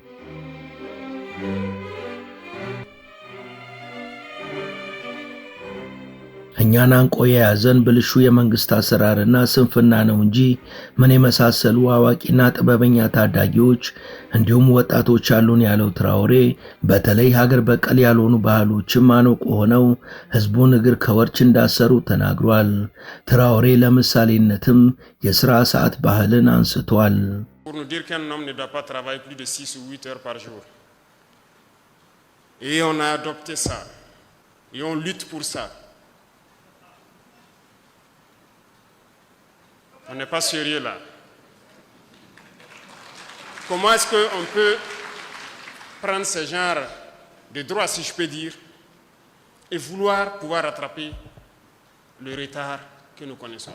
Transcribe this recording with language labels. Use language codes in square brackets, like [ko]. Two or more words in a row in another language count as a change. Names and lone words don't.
[am] እኛን አንቆ የያዘን ብልሹ የመንግስት አሰራርና ስንፍና ነው እንጂ ምን የመሳሰሉ አዋቂና ጥበበኛ ታዳጊዎች እንዲሁም ወጣቶች አሉን ያለው ትራኦሬ በተለይ ሀገር በቀል ያልሆኑ ባህሎችም ማነቆ ሆነው ህዝቡን እግር ከወርች እንዳሰሩ ተናግሯል። ትራኦሬ ለምሳሌነትም የሥራ ሰዓት ባህልን አንስቷል። [fr] Pour nous dire qu'un homme ne doit pas travailler plus de 6 ou 8 heures par jour. Et on a adopté ça. Et on lutte pour ça. On n'est pas sérieux là. Comment est-ce qu'on peut prendre ce genre de droit, si je peux dire, et vouloir pouvoir rattraper le retard que nous connaissons?